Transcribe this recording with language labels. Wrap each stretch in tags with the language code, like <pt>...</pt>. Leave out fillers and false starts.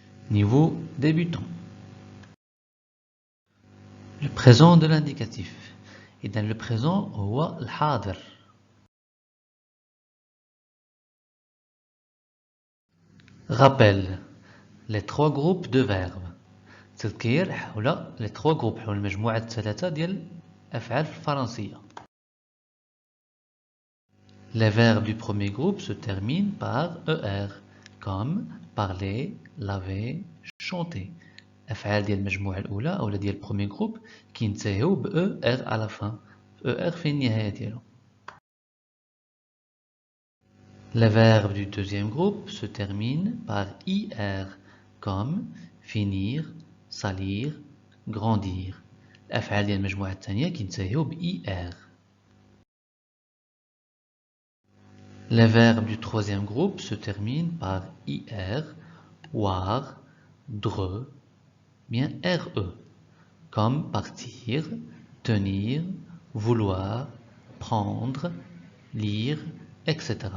<fr>Niveau débutant. Le présent de l'indicatif. Et dans le présent,</fr> <ar>هو الحاضر.</ar> <fr>Rappel. Les trois groupes de verbes.</fr> <ar>تذكير حول les trois groupes حول المجموعة الثلاثة ديال الأفعال في الفرنسية.</ar> <fr>Les verbes du premier groupe se terminent par ER, comme parler, laver, chanter.</fr> <ar>الأفعال ديال المجموعة الأولى أو ديال البرومي جروب كينتهيو ب ER على fin. ER في النهاية ديالو.</ar> <fr>Les verbes du deuxième groupe se terminent par IR, comme finir, salir, grandir.</fr> <ar>الأفعال ديال المجموعة الثانية كينتهيو ب IR.</ar> <fr>Les verbes du troisième groupe se terminent par IR, war, dre, bien RE, comme partir, tenir, vouloir, prendre, lire, etc.</fr>